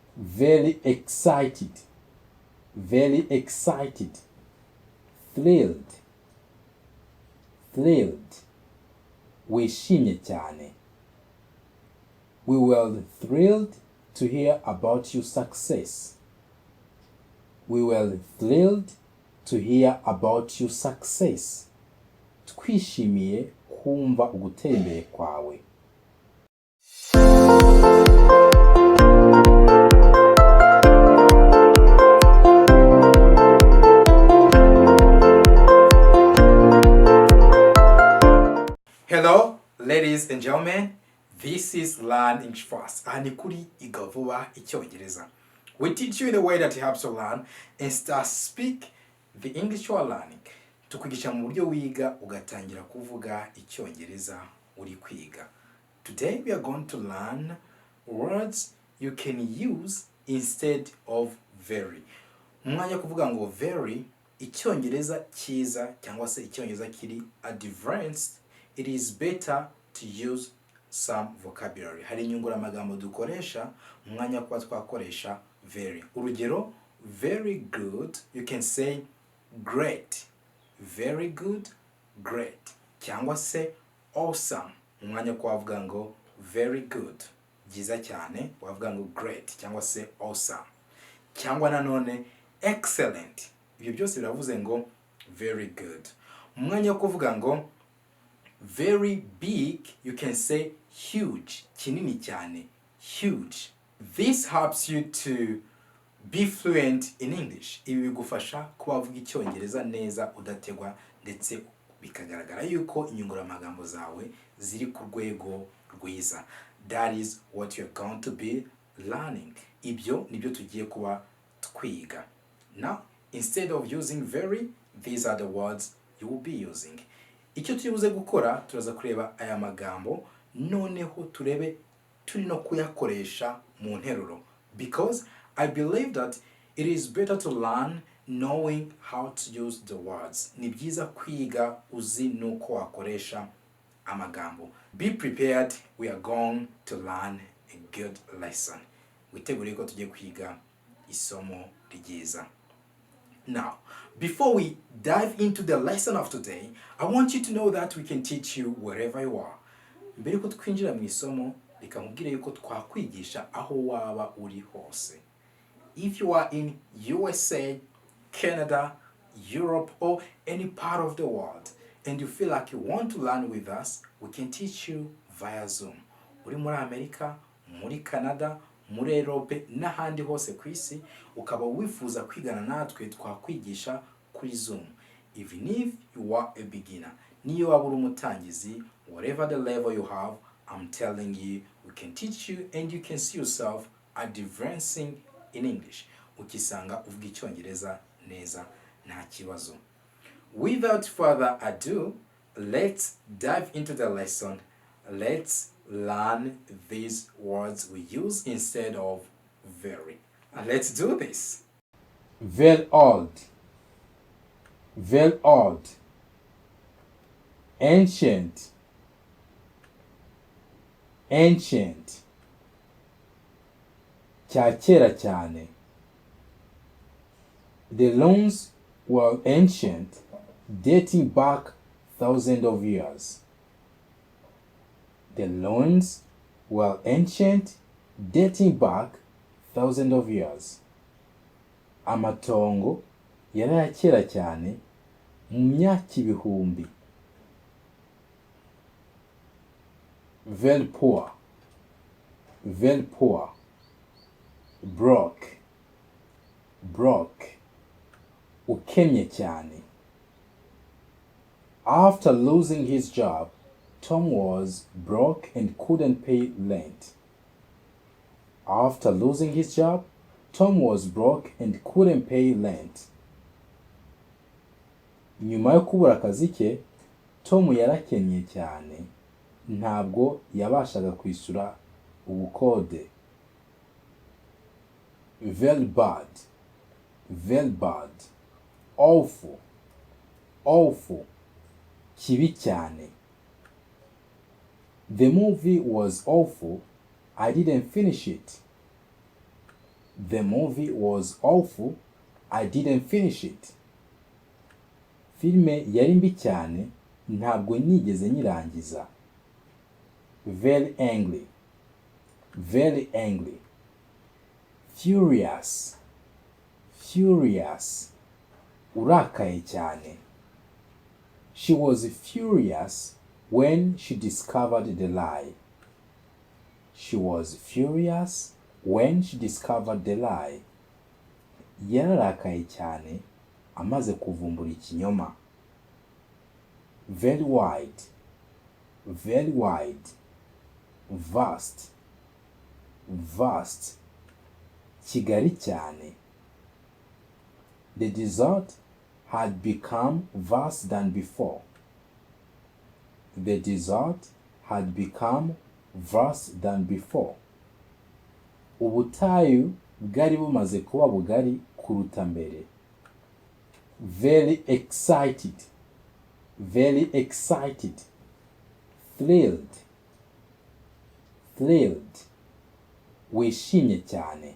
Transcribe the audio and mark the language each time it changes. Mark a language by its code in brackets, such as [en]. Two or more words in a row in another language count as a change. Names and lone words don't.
[en] very excited, very excited, thrilled, thrilled, [rw] wishimye cyane. [en] We were thrilled to hear about your success. We were thrilled to hear about your success. [rw] Twishimiye kumva ugutera imbere kwawe. [en] Hello, ladies and gentlemen. This is Learn English Fast. [rw] And kuri Kwiga Vuba Icyongereza. [en] We teach you in a way that helps you learn and start speak the English you are learning. [rw] Tukwigisha mu buryo wiga ugatangira kuvuga Icyongereza uri kwiga. [en] Today we are going to learn words you can use instead of very. [rw] Mwanya kuvuga ngo very, Icyongereza cyiza cyangwa se Icyongereza kiri advanced, [en] it is better to use some vocabulary. [rw] Hari inyunguramagambo dukoresha mwanya kwa twakoresha very. [en] Urugero, very good, you can say great. Very good, great. [rw] Cyangwa se awesome, mwanya kwa wavuga ngo [en] very good, [rw] byiza cyane, wavuga ngo great cyangwa se awesome. Cyangwa nanone excellent, ibyo byose biravuze ngo [en] very good. [rw] Mwanya kuvuga ngo [en] very big, you can say huge, [rw] kinini cyane, [en] huge. This helps you to be fluent in English. [rw] Ibi bigufasha kuba uvuga Icyongereza neza udategwa, ndetse bikagaragara yuko inyunguramagambo zawe ziri ku rwego rwiza. [en] That is what you're going to be learning. [rw] Ibyo nibyo tugiye kuba twiga. [en] Now, instead of using very, these are the words you will be using. [rw] Icyo tubuze gukora, turaza kureba aya magambo, noneho turebe turi no kuyakoresha mu nteruro, [en] because I believe that it is better to learn knowing how to use the words. [rw] Ni byiza kwiga uzi nuko wakoresha amagambo. [en] Be prepared, we are going to learn a good lesson. [rw] Witegure ko tugiye kwiga isomo ryiza. [en] Now, before we dive into the lesson of today, I want you to know that we can teach you wherever you are. [rw] Mbere ko twinjira mu isomo, reka nkubwire yuko twakwigisha aho waba uri hose. [en] If you are in USA, Canada, Europe, or any part of the world, and you feel like you want to learn with us, we can teach you via Zoom. [rw] Uri muri Amerika, muri Canada, muri Europe, n'ahandi hose ku isi, ukaba wifuza kwigana natwe, twakwigisha kuri Zoom. [en] Even if you are a beginner, [rw] niyo waba uri umutangizi, [en] whatever the level you have, I'm telling you, we can teach you and you can see yourself advancing in English. [rw] Ukisanga uvuga Icyongereza neza nta kibazo. [en] Without further ado, let's dive into the lesson. Let's learn these words we use instead of very. And let's do this. Very old. Very old. Ancient. Ancient. [rw] Cya kera cyane. [en] The loans were ancient, dating back thousands of years. The loans were ancient, dating back thousands of years. [rw] Amatongo yari aya kera cyane, mu myaka ibihumbi. [en] Very poor. Very poor. Broke. Broke. [rw] Ukennye cyane. [en] After losing his job, Tom was broke and couldn't pay rent. After losing his job, Tom was broke and couldn't pay rent. [rw] Nyuma yo kubura akazi ke, Tom yarakennye cyane, ntabwo yabashaga kwishyura ubukode. [en] Very bad. Very bad. Awful. Awful. [rw] Kibi cyane. [en] The movie was awful. I didn't finish it. The movie was awful. I didn't finish it. [rw] Filme yari mbi cyane, ntabwo nigeze nyirangiza. [en] Very angry. Very angry. Furious. Furious. [rw] Urakaye cyane. [en] She was furious when she discovered the lie. She was furious when she discovered the lie. [rw] Yararakaye cyane amaze kuvumbura ikinyoma. [en] Very wide. Very wide. Vast. Vast. [rw] Kigari cyane. [en] The desert had become vast than before. The desert had become vast than before. [rw] Ubutayu bwari bumaze kuba bugari kuruta mbere. [en] Very excited. Very excited. Thrilled. Thrilled. [rw] Wishimye cyane.